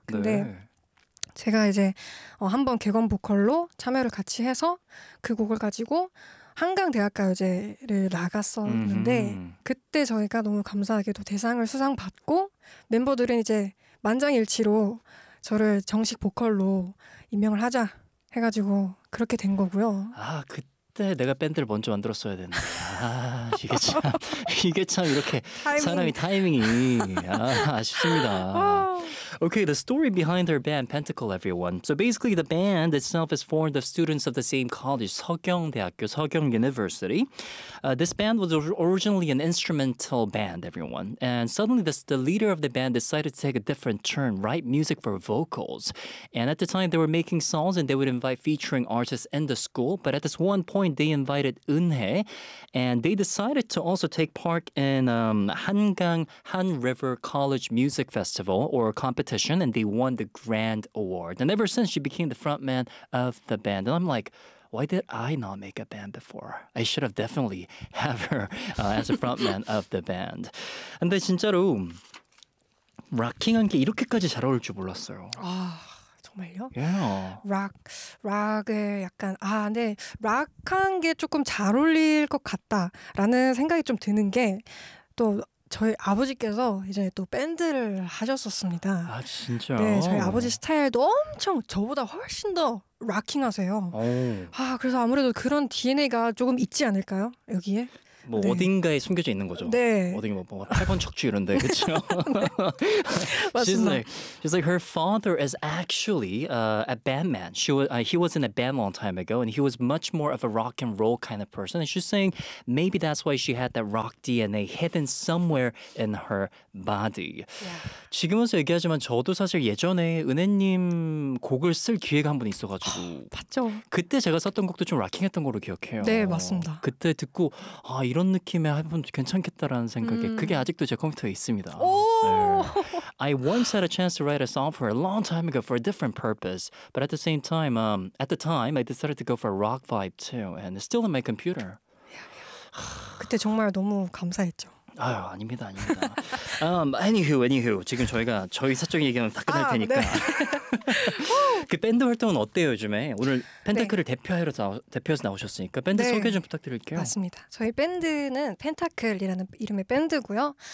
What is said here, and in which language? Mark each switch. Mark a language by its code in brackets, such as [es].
[ko] 근데 제가 이제 한번 개건 보컬로 참여를 같이 해서 그 곡을 가지고 한강대학가요제를 나갔었는데 그때 저희가 너무 감사하게도 대상을 수상받고 멤버들은 이제 만장일치로 저를 정식 보컬로 임명을 하자 해가지고 그렇게 된 거고요. 아, 그때 내가 밴드를 먼저 만들었어야 됐네. 아, 이게 참 이렇게 타이밍. 사람이 타이밍이 아쉽습니다. [en] Okay, the story behind their band, Pentacle, everyone. So basically, the band itself is formed of students of the same college, 서경대학교, 서경 University. This band was originally an instrumental band, everyone. And suddenly, the leader of the band decided to take a different turn, write music for vocals. And at the time, they were making songs, and they would invite featuring artists in the school. But at this one point, they invited 은혜, and they decided to also take part in 한강, Han River College Music Festival, or competition, and they won the Grand Award. And ever since, she became the frontman of the band. And I'm like, why did I not make a band before? I should have definitely have her as a frontman of the band. [ko] 근데 진짜로 락킹한 게 이렇게까지 잘 어울릴 줄 몰랐어요. 아, 정말요? [en] Yeah. [ko] 락, 락을 약간 아, 근데 락한 게 조금 잘 어울릴 것 같다라는 생각이 좀 드는 게 또 저희 아버지께서 예전에 또 밴드를 하셨었습니다. 아, 진짜? 네, 저희 아버지 스타일도 엄청 저보다 훨씬 더 락킹하세요. 아, 그래서 아무래도 그런 DNA가 조금 있지 않을까요? 여기에? 뭐 네. 어딘가에 숨겨져 있는 거죠. 네. 어딘가 뭐 8번 척추 이런데, 그렇죠? 네. [en] she's like her father is actually a bandman. He was in a band a long time ago, and he was much more of a rock and roll kind of person. And she's saying maybe that's why she had that rock DNA hidden somewhere in her body. Yeah. [ko] 지금은서 얘기하지만 저도 사실 예전에 은혜님 곡을 쓸 기회가 한 번 있어가지고 봤죠. 그때 제가 썼던 곡도 좀 락킹했던 걸로 기억해요. 네, 맞습니다. 그때 듣고 아 이런 느낌의 앨범 괜찮겠다라는 생각에 그게 아직도 제 컴퓨터에 있습니다. 오! [en] 네. I once had a chance to write a song for a long time ago for a different purpose, but at the same time, at the time, I decided to go for a rock vibe too, and it's still in my computer. [ko] 그때 정말 너무 감사했죠. 아유, 아닙니다, 아닙니다. Anywho, 지금 저희 사적인 얘기는 다 끝날 테니까. 네. 그 밴드 활동은 어때요, 요즘에? 오늘 펜타클을 네. 대표해서 나오셨으니까 밴드 네. 소개 좀 부탁드릴게요. 맞습니다. 저희 밴드는 펜타클이라는 이름의 밴드고요.